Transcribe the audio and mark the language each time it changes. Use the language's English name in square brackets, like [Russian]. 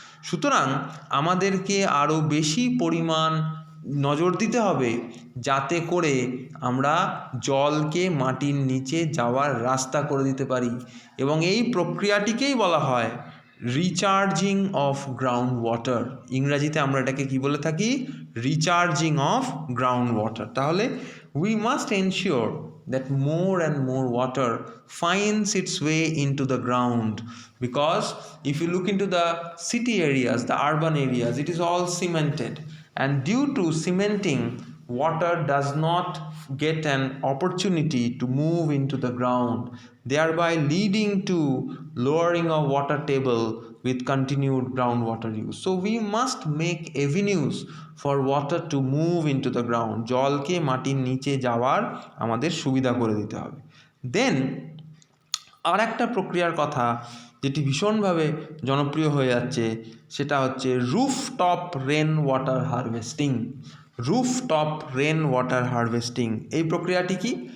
[Bangla] সুতরাং আমাদেরকে আরও বেশি পরিমাণ নজর দিতে হবে যাতে করে আমরা জলকে মাটির নিচে যাওয়ার রাস্তা করে দিতে পারি, এবং এই প্রক্রিয়াটিকেই বলা হয় রিচার্জিং অফ গ্রাউন্ড ওয়াটার। ইংরাজিতে আমরা এটাকে কি বলে থাকি? Recharging of ground water. [English] তাহলে we must ensure that more and more water finds its way into the ground, because if you look into the city areas, the urban areas, it is all cemented, and due to cementing, water does not get an opportunity to move into the ground, thereby leading to lowering of water table with continued groundwater use. So we must make avenues for water to move into the ground. [Bangla] জলকে মাটির নিচে যাওয়ার আমাদের সুবিধা করে দিতে হবে। দেন আর একটা প্রক্রিয়ার কথা যেটি ভীষণভাবে জনপ্রিয় হয়ে যাচ্ছে, সেটা হচ্ছে rooftop rain water harvesting. Rooftop rain water harvesting এই প্রক্রিয়াটি কি?